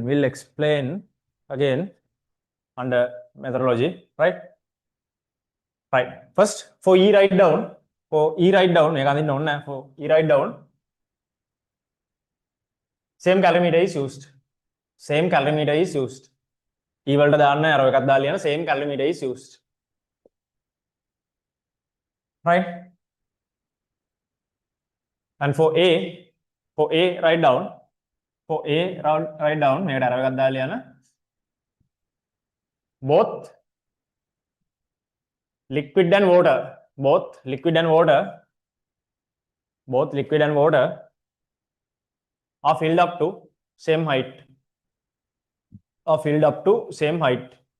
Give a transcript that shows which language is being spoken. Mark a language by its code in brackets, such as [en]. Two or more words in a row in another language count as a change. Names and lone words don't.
[en] We'll explain again under methodology, right? Right. First, for E write down, for E write down, same calorimeter is used. Same calorimeter is used. E [si] වලට දාන්න arrow එකක් දාලා ලියන [en] same calorimeter is used. Right? And for A write down, [si] මේකට arrow එකක් දාලා ලියන [en] both liquid and water are filled up to same height. Are filled up to same height.